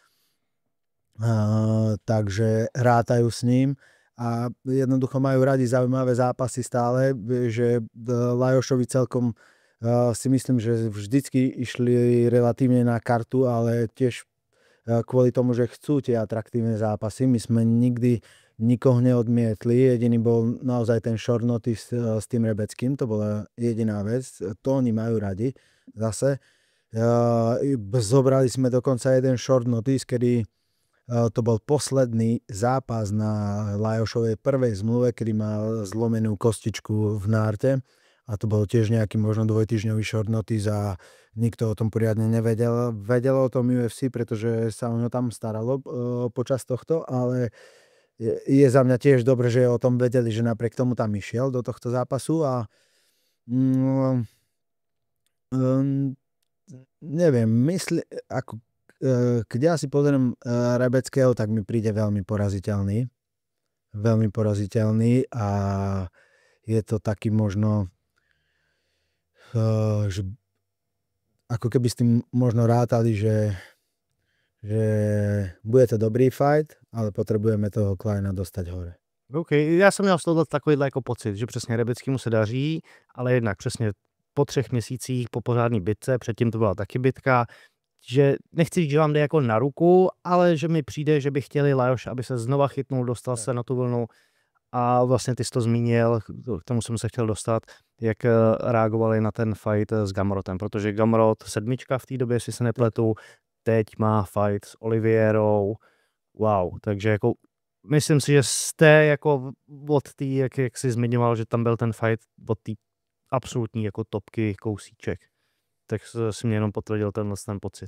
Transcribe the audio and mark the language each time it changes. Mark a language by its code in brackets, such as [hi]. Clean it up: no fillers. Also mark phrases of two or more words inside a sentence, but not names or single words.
[sk] Takže rátajú s ním a jednoducho majú radi zaujímavé zápasy stále, že Lajošovi celkom si myslím, že vždycky išli relatívne na kartu, ale tiež kvôli tomu, že chcú tie atraktívne zápasy. My sme nikdy nikoho neodmietli, jediný bol naozaj ten [en] short notice [sk] s tým Rebeckým, to bola jediná vec, to oni majú radi zase. Zobrali sme dokonca jeden [en] short notice, [sk] kedy to bol posledný zápas na Lajošovej prvej zmluve, kedy mal zlomenú kostičku v nárte. A to bol tiež nejaký možno 2-týždňový [en] short notice [sk] a nikto o tom poriadne nevedel. Vedelo o tom UFC, pretože sa o ňo tam staralo počas tohto, ale je za mňa tiež dobre, že o tom vedeli, že napriek tomu tam išiel do tohto zápasu a neviem, keď ja si pozriem Rebeckého, tak mi príde veľmi poraziteľný. Veľmi poraziteľný a je to taký možno že ako keby s tým možno rátali, že bude to dobrý fight, ale potrebujeme toho Kleina dostať hore. [cs] OK, já jsem měl z toho takovýhle jako pocit, že přesně Rebeckému se daří, ale jednak přesně po 3 měsících po pořádný bitce, předtím to byla taky bitka, že nechci říct, že vám jde jako na ruku, ale že mi přijde, že by chtěli Lajos, aby se znova chytnul, dostal se na tu vlnu. A vlastně ty jsi to zmínil, k tomu jsem se chtěl dostat, jak reagovali na ten fight s Gamrotem, protože Gamrot 7 v té době, jestli se nepletu, teď má fight s Oliveirou, wow, takže jako myslím si, že jste jako od té, jak jsi zmiňoval, že tam byl ten fight od té absolutní jako topky kousíček, tak si mě jenom potvrdil ten pocit.